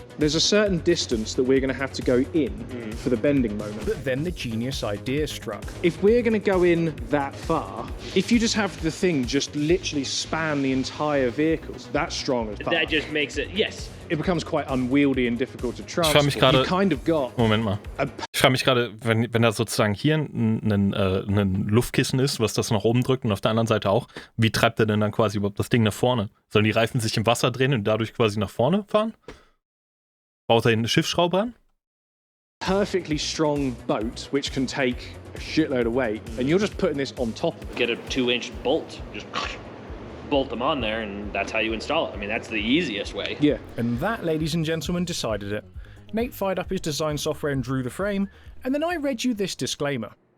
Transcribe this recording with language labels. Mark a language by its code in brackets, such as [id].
[en] There's a certain distance that we're going to have to go in for the bending moment. But then the genius idea struck. If we're going to go in that far, if you just have the thing just literally span the entire vehicle, that's strong as fuck. That just makes it, yes. It becomes quite unwieldy and difficult to transport. You kind of got... [de] Moment mal. Ich frage mich gerade, wenn da sozusagen hier ein Luftkissen ist, was das nach oben drückt und auf der anderen Seite auch, wie treibt er denn dann quasi überhaupt das Ding nach vorne? Sollen die Reifen sich im Wasser drehen und dadurch quasi nach vorne fahren? Baut er eine Schiffsschraube an? [en] Perfectly strong boat, which can take a shitload of weight, and you're just putting this on top of it. Get a 2-inch bolt, just bolt them on there, and that's how you install it. I mean, that's the easiest way. Yeah. And that, ladies and gentlemen, decided it. Nate fired up his design software and drew the frame, and then I read you this disclaimer.